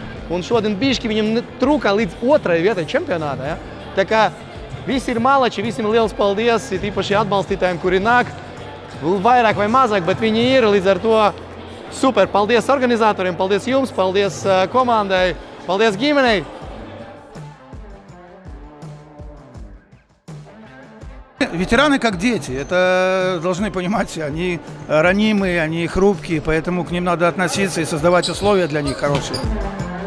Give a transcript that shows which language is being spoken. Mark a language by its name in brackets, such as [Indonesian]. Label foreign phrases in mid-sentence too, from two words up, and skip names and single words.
[Latvian] Un šodien bišķi viņam trūka līdz otrai vietai čempionātā. Ja? Tā kā visi ir malači, visiem liels paldies, īpaši atbalstītājiem, kuri nāk. Vairāk vai mazāk, bet viņi ir līdz ar to super. Paldies organizatoriem, paldies jums, paldies komandai, paldies ģimenei. [Russian] Ветераны как дети, это должны понимать, они ранимые, они хрупкие, поэтому к ним надо относиться и создавать условия для них хорошие.